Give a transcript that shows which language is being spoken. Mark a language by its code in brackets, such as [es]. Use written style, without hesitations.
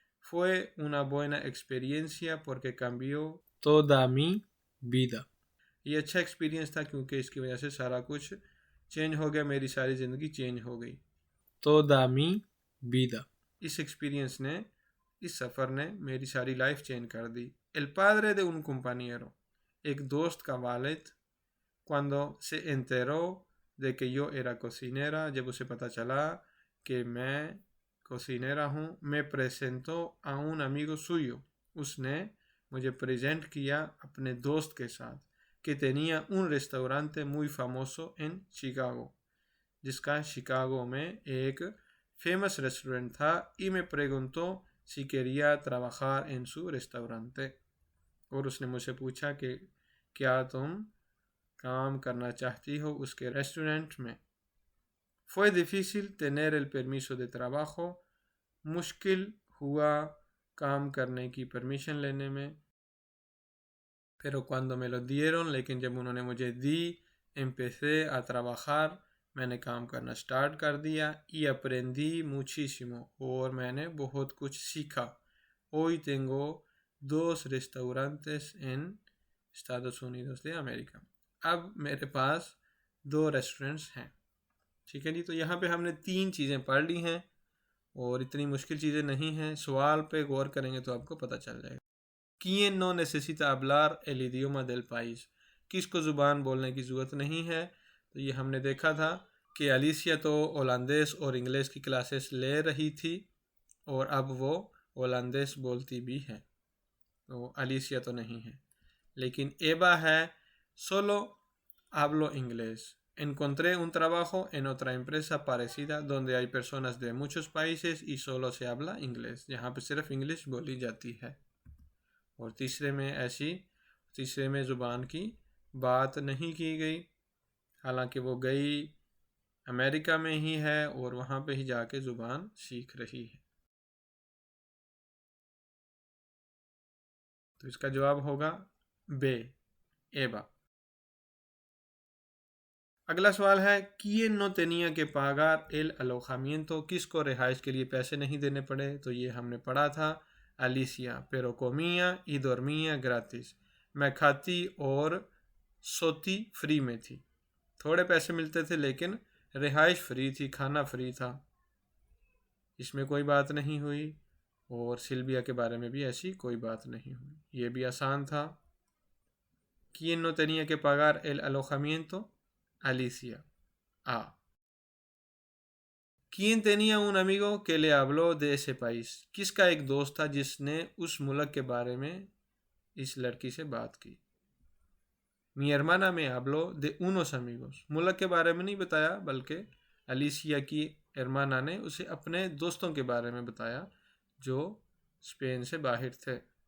[es] fue una buena experiencia porque cambió toda mi vida, [hi] ये अच्छा experience था क्योंकि इसकी वजह से सारा कुछ चेंज हो गया, मेरी सारी ज़िंदगी चेंज हो गई. [es] toda mi vida, [hi] इस एक्सपीरियंस ने, इस सफ़र ने मेरी सारी लाइफ चेंज कर दी. [es] el padre de un compañero, [hi] एक दोस्त का वालिद, [es] cuando se enteró de que yo era cocinera, [hi] जब उसे पता चला कि मैं कोसिनेरा हूँ, [es] me presentó a un amigo suyo, [hi] उसने मुझे प्रेजेंट किया अपने दोस्त के साथ, [es] que tenía un restaurante muy famoso en Chicago, [hi] जिसका शिकागो में एक फेमस रेस्टोरेंट था. [es] y me preguntó si quería trabajar en su restaurante, [hi] और उसने मुझसे पूछा कि क्या तुम काम करना चाहती हो उसके रेस्टोरेंट में। [es] Fue difícil tener el permiso de trabajo, [hi] मुश्किल हुआ काम करने की परमिशन लेने में, [es] pero cuando me lo dieron, [hi] लेकिन जब उन्होंने मुझे दी, [es] empecé a trabajar, [hi] मैंने काम करना स्टार्ट कर दिया, [es] y aprendí muchísimo, [hi] और मैंने बहुत कुछ सीखा। [es] Hoy tengo 2 restaurantes en Estados Unidos de América, [hi] अब मेरे पास 2 रेस्टोरेंट्स हैं। ठीक है जी, तो यहाँ पे हमने 3 चीज़ें पढ़ ली हैं और इतनी मुश्किल चीज़ें नहीं हैं। सवाल पे गौर करेंगे तो आपको पता चल जाएगा। [es] ¿Quién no necesita hablar el idioma del país? [hi] किसको ज़ुबान बोलने की ज़रूरत नहीं है? तो ये हमने देखा था कि अलीसिया तो होलंदेस और इंग्लिश की क्लासेस ले रही थी और अब वो होलंदेस बोलती भी है, तो अलीसिया तो नहीं है। लेकिन एबा है [es] solo hablo inglés. Encontré un trabajo en otra empresa parecida donde hay personas de muchos países y solo se habla inglés. [hi] यहाँ पे सिर्फ इंग्लिश बोली जाती है। और तीसरे में ज़ुबान की बात नहीं की गई, हालांकि वो गई अमेरिका में ही है और वहाँ पे ही जाके ज़ुबान सीख रही है। तो इसका जवाब होगा बे, एबा। अगला सवाल है [es] ¿Quién no tenía que pagar el alojamiento? [hi] किसको रिहाइश के लिए पैसे नहीं देने पड़े? तो ये हमने पढ़ा था, अलीसिया, [es] pero comía y dormía gratis, [hi] मैं खाती और सोती फ्री में थी। थोड़े पैसे मिलते थे लेकिन रिहाइश फ्री थी, खाना फ्री था, इसमें कोई बात नहीं हुई। और सिल्विया के बारे में भी ऐसी कोई बात नहीं हुई, ये भी आसान था। [es] ¿Quién no tenía que pagar el alojamiento? Alicia. A. ¿Quién tenía un amigo que le habló de ese país? [hi] किसका एक दोस्त था जिसने उस मुल्क के बारे में इस लड़की से बात की? [es] Mi hermana me habló de unos amigos. [hi] मुल्क के बारे में नहीं बताया, बल्कि अलीसिया की hermana ने उसे अपने दोस्तों के बारे में बताया जो स्पेन से बाहर थे।